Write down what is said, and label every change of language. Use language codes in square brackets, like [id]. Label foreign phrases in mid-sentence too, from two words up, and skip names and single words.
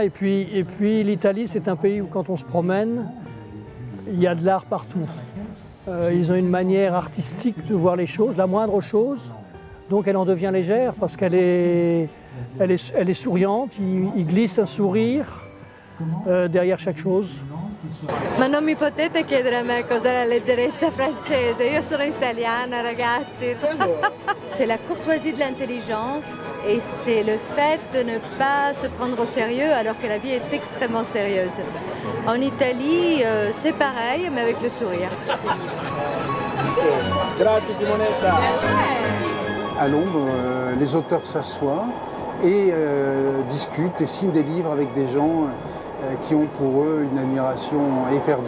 [fr] Et puis l'Italie, c'est un pays où quand on se promène, il y a de l'art partout. Ils ont une manière artistique de voir les choses, la moindre chose. Donc elle en devient légère parce qu'elle est souriante. Il glisse un sourire derrière chaque chose. [it] Ma non mi potete chiedere a me cos'è la leggerezza francese, io sono italiana ragazzi. [fr] C'est la courtoisie de l'intelligence et c'est le fait de ne pas se prendre au sérieux alors que la vie est extrêmement sérieuse. En Italie, c'est pareil mais avec le sourire. [it] Grazie Simonetta. [fr] À l'ombre, les auteurs s'assoient et discutent et signent des livres avec des gens qui ont pour eux une admiration éperdue.